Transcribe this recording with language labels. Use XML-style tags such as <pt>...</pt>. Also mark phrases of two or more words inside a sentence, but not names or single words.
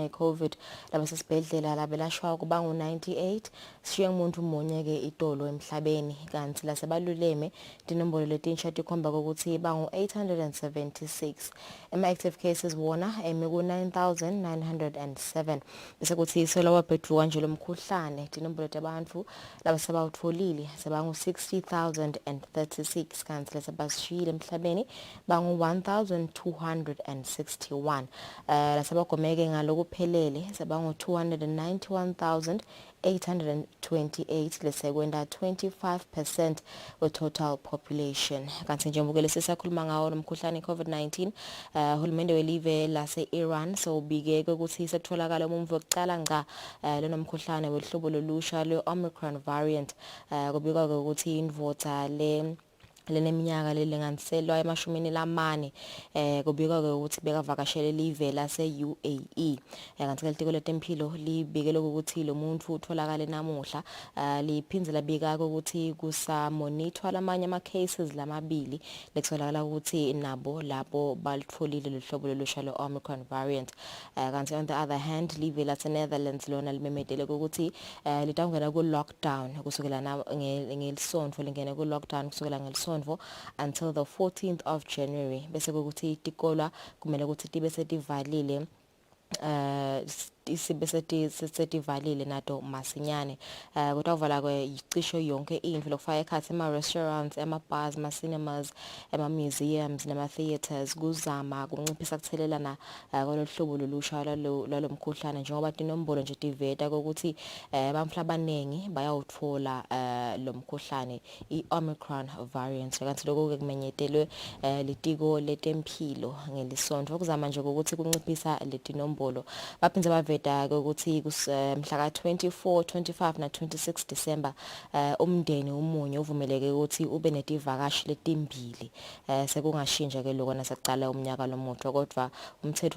<ss>weCovid labasesibhedlela labelashwa kubangu 98 siye umuntu munye ke itolo emhlabeni kanti lasebaluleme dinombolo letinsha tikhomba ukuthi bangu 876</ss> <en>active cases</en> <ss>wona emiku 9907 bese kuthi isolo wabhedruka nje lomkhuhlane dinombolo tabantu labasebawutholile sebangu 60036 kanti lasebashiyile emhlabeni bangu 1261 lasebagomeke ngalokuphelele sebangu 291828 lesekwenda 25% we</ss> <en>total population</en> <ss>kanti njengoba sisakhuluma ngawo nomkhuhlane COVID-19 uhulumende welive lase Iran sobike ukuthi sekutholakala umuntu wokuqala ngqa lenomkhuhlane wehlobo lolusha le-Omicron variant kubikwa ukuthi indvodza leneminyaka lelinganiselwa emashumini lamane kubikwa ukuthi bekavakashele live lase UAE kanti litiko letempilo libikele ukuthi lo muntu utholakala namuhla liphindze labika ukuthi kusamonitor lamanye ama cases lamabili lekutholakala ukuthi nabo labo balitfolile lehlobo lolusha le-Omicron variant kanti</ss> <en>on the other hand</en> <ss>live lase Netherlands lona limemedele ukuthi litangena ku lockdown kusukela ngelisonto lingene ku lockdown kusukela ngelisonto</ss> <en>until the 14th of January</en> <ss>bese ukuthi itikolwa kumele ukuthi tibe setivalile isibesetivalile nato masinyane kodwa uvala kwecisho yonke into lokufaka ekhathi ema-restaurants, ama-bars, ama-cinemas, ama-museums nama-theaters kuzama kunciphisa kuthelelana kwaloluhlobo lolusha lwalomkhuhlane njengoba tinombolo nje tiveta ukuthi bamhla abaningi bayawuthola lo mkhuhlane i-Omicron variant kanti lokho kumenyetelwe litiko letempilo ngelisonto okuzama nje ukuthi kunciphisa letinombolo baphindze baveta ukuthi mhla ka 24, 25 na 26 December umndeni umunye uvumeleke ukuthi ube netivakashi letimbili sekungashintsha ke lokho nasaqala umnyaka lomutsho kodwa umthetho</ss>